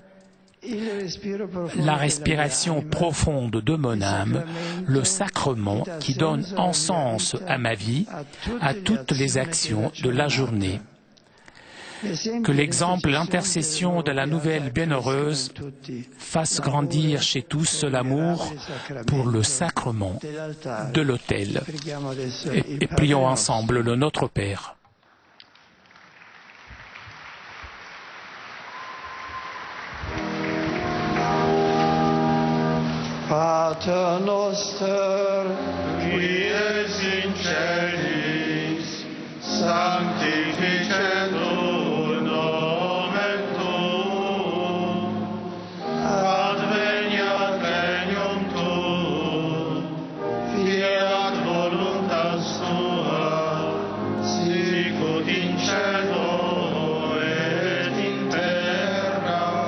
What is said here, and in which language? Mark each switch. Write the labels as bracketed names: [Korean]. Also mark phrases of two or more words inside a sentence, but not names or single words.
[French] La respiration profonde de mon âme, le sacrement qui donne un sens à ma vie, à toutes les actions de la journée. Que l'exemple, l'intercession de la nouvelle bienheureuse fasse grandir chez tous l'amour pour le sacrement de l'autel. Et prions ensemble le Notre Père. [Latin] Pater noster, qui es in celis, sanctificetur nomen tuum, adveniat regnum tuum, fiat voluntas tua, sicut in cielo et in terra.